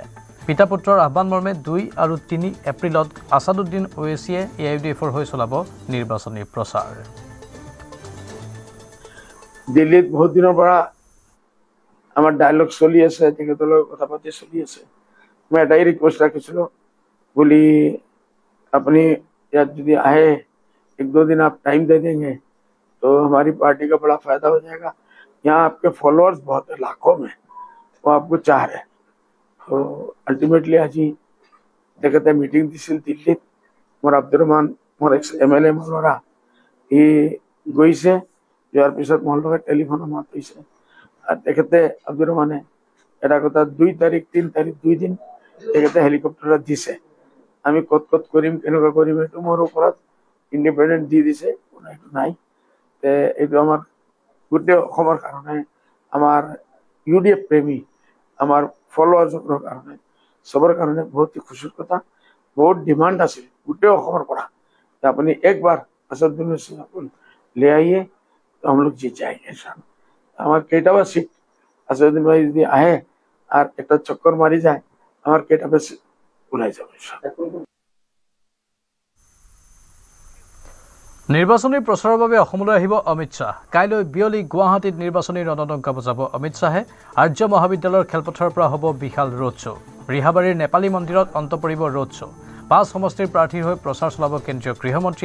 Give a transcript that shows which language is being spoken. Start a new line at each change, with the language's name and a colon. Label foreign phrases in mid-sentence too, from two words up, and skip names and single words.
Assamese: পিতা পুত্ৰৰ আহ্বান মৰ্মে 2 আৰু 3 এপ্ৰিলত আছাদুদ্দিন ওৱেইছিয়ে AIUDFৰ হৈ চলাব নিৰ্বাচনী প্ৰচাৰ। দিল্লীত বহুত দিনৰ পৰা আমাৰ ডায়লগ চলি আছে, তেখেতৰ লগত কথা পাতি চলি আছে। মই এটাই ৰিকুৱেষ্ট ৰাখিছিলোঁ বুলি আপুনি ইয়াত যদি
Hindi: आए 1-2 दिन आप टाइम दे देंगे तो हमारी पार्टी का बड़ा फायदा हो जाएगा। यहाँ आपके फॉलोअर्स बहुत है, लाखों में, वो आपको चाह रहे।
Assamese: तो अल्टिमेटली আজি তেখেতে মিটিং দিছিল দিল্লীত। মোৰ আব্দুর রহমান মোৰ MLA মোৰ ল'ৰা সি গৈছে, যোৱাৰ পিছত মোৰ লগত টেলিফোনত মাত হৈছে আৰু তেখেতে আব্দুর রহমানে এটা কথা 2 তাৰিখ 3 তাৰিখ 2 দিন তেখেতে হেলিকপ্টাৰত দিছে। আমি ক'ত কৰিম কেনেকুৱা কৰিম এইটো মোৰ ওপৰত ইণ্ডিপেণ্ডেণ্ট দি দিছে, কোনো এইটো নাই। এইটো আমাৰ গোটেই অসমৰ কাৰণে, আমাৰ UDF প্ৰেমী, আমাৰ ফলোৱাৰ্ছৰ কাৰণে, চবৰ কাৰণে বহুত খুশিৰ কথা। বহুত ডিমাণ্ড আছিল গোটেই অসমৰ পৰা, আপুনি একবাৰ আছাদুদ্দিন ওৱেইছি
Hindi: ले आइए तो हम लोग जीत जाएंगे इंशाल्लाह।
Assamese: আমার কেইটাবা সিট আছাদুদ্দিন ভাই যদি আহে আর একটা চক্কর মারি যায়, আমার কেইটাবা সিট ওলাই যাবে ইনশাআল্লাহ। নিৰ্বাচনী প্ৰচাৰৰ বাবে অসমলৈ আহিব অমিত শ্বাহ। কাইলৈ বিয়লি গুৱাহাটীত নিৰ্বাচনী ৰণদংকা বজাব অমিত শ্বাহে। আৰ্য মহাবিদ্যালয়ৰ খেলপথাৰৰ পৰা হ'ব বিশাল ৰোড শ্ব'। ৰিহাবাৰীৰ নেপালী মন্দিৰত অন্ত পৰিব ৰোড শ্ব'। 5 সমষ্টিৰ প্ৰাৰ্থীৰ হৈ প্ৰচাৰ চলাব কেন্দ্ৰীয় গৃহমন্ত্ৰীয়ে।